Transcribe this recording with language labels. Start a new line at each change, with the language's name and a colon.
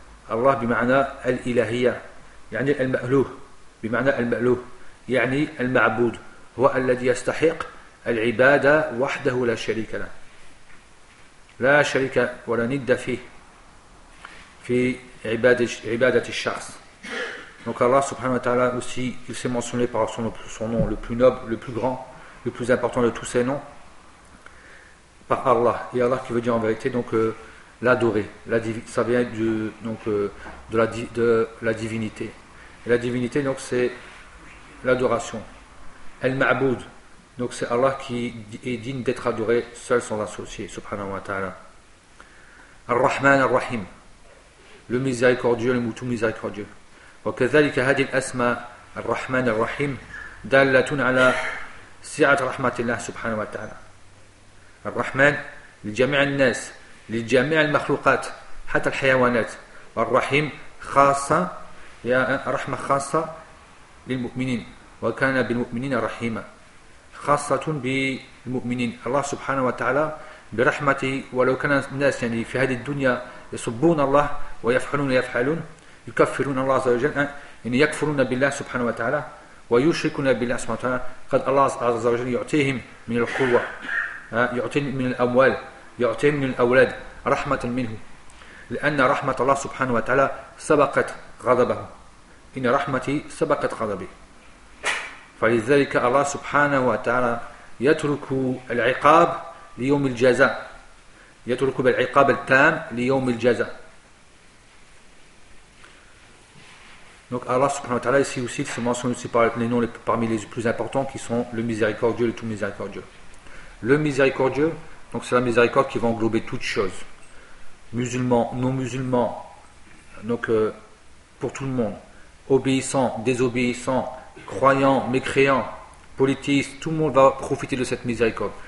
Arabic: الله بمعنى الإلهية يعني المألوه، بمعنى المألوه يعني المعبود، هو الذي يستحق العبادة وحده لا شريك له، لا شريك ولا ند فيه في عبادة الشخص.
French: Donc Allah subhanahu wa ta'ala aussi, il s'est mentionné par son nom le plus noble, le plus grand, le plus important de tous ses noms, par Allah. Et Allah qui veut dire en vérité donc l'adorer. Ça vient de la divinité. Et la divinité, donc, c'est l'adoration. Al-Ma'boud. Donc c'est Allah qui est digne d'être adoré seul sans associé, subhanahu wa ta'ala. Ar-Rahman Ar-Rahim. Le miséricordieux, le moutou miséricordieux.
Arabic: وكذلك هذه الأسماء الرحمن الرحيم دالة على سعة رحمة الله سبحانه وتعالى. الرحمن لجميع الناس، لجميع المخلوقات حتى الحيوانات، والرحيم خاصة، يا رحمة خاصة للمؤمنين، وكان بالمؤمنين رحيما، خاصة بالمؤمنين. الله سبحانه وتعالى برحمته، ولو كان الناس يعني في هذه الدنيا يسبون الله ويفعلون يكفرون الله عز وجل، يعني يكفرون بالله سبحانه وتعالى ويشركون بالله سبحانه وتعالى، قد الله عز وجل يعطيهم من القوة، يعطيهم من الأموال، يعطيهم من الأولاد رحمة منه، لأن رحمة الله سبحانه وتعالى سبقت غضبه، إن رحمتي سبقت غضبي. فلذلك الله سبحانه وتعالى يترك العقاب ليوم الجزاء، يترك بالعقاب التام ليوم الجزاء.
French: Donc Allah subhanahu wa ta'ala ici aussi se mentionne aussi par les noms parmi les plus importants qui sont le miséricordieux, le tout miséricordieux. Le miséricordieux, donc c'est la miséricorde qui va englober toutes choses. Musulmans, non-musulmans, donc pour tout le monde, obéissants, désobéissants, croyants, mécréants, politistes, tout le monde va profiter de cette miséricorde.